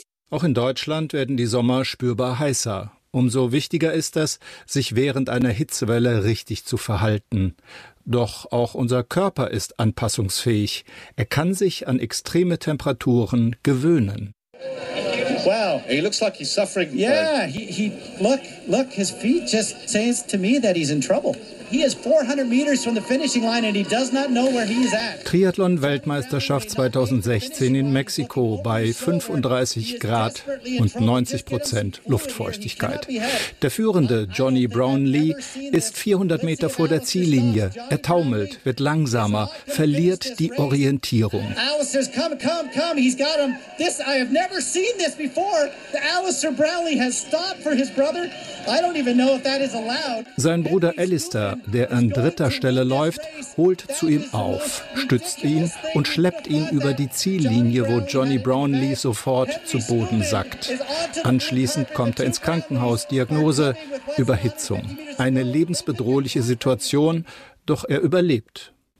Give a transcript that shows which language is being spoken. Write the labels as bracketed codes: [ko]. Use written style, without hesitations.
[de] Auch in Deutschland werden die Sommer spürbar heißer. Umso wichtiger ist es, sich während einer Hitzewelle richtig zu verhalten. Doch auch unser Körper ist anpassungsfähig. Er kann sich an extreme Temperaturen gewöhnen. [en] Wow, he looks like he's suffering. Yeah, look, his feet just says to me that he's in trouble. He is 400 meters from the finishing line and he does not know where he is at. [de] Triathlon-Weltmeisterschaft 2016 in Mexiko bei 35 Grad und 90% Luftfeuchtigkeit. Der führende Johnny Brownlee ist 400 Meter vor der Ziellinie. Er taumelt, wird langsamer, verliert die Orientierung. [en] Alistair, come, he's got him. This, I have never seen this before. The Alistair Brownlee has stopped for his brother. I don't even know if that is allowed. [de] Sein Bruder Alistair, der an dritter Stelle läuft, holt zu ihm auf, stützt ihn und schleppt ihn über die Ziellinie, wo Johnny Brownlee sofort zu Boden sackt. Anschließend kommt er ins Krankenhaus, Diagnose Überhitzung. Eine lebensbedrohliche Situation, doch er überlebt.